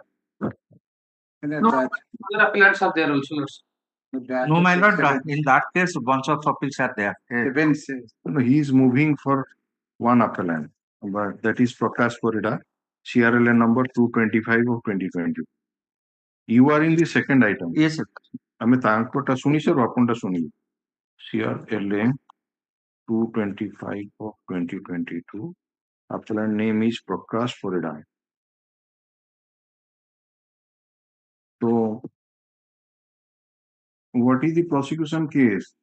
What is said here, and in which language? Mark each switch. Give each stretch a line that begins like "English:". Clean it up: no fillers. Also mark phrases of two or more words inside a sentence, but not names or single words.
English: No, other appellants are there also, lord. No, my lord, in that case, bunch of appeals are there. No, he is moving for one appellant, but that is Prakash Parida, CRLA number 225 of 2020. You are in the second item. Yes, sir.
Odia: ଆମେ ତାଙ୍କଟା ଶୁଣି ସାର୍ ଆପଣଟା ଶୁଣିବି CRLA 225 of 2022.
English: Appellant name is Prakash Parida. So, what is the prosecution case?